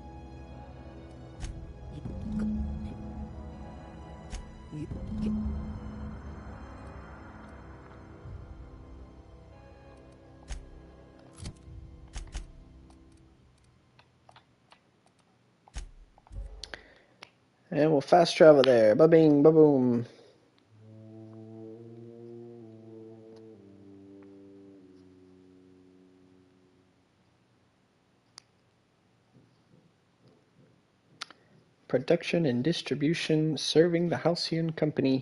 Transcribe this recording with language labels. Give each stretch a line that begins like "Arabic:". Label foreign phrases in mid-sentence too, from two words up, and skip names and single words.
English: And we'll fast travel there. Ba-bing, ba-boom. Production and distribution serving the Halcyon Company.